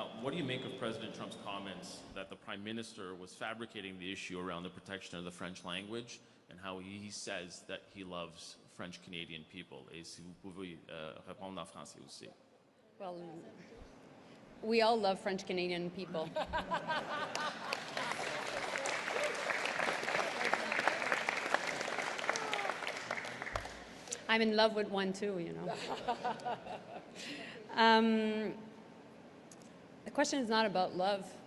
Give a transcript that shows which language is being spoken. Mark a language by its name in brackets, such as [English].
[English] What do you make of President Trump's comments that the Prime Minister was fabricating the issue around the protection of the French language and how he says that he loves French-Canadian people? [French] Et si vous pouvez répondre en français aussi. [English] Well, we all love French-Canadian people. I'm in love with one too, The question is not about love.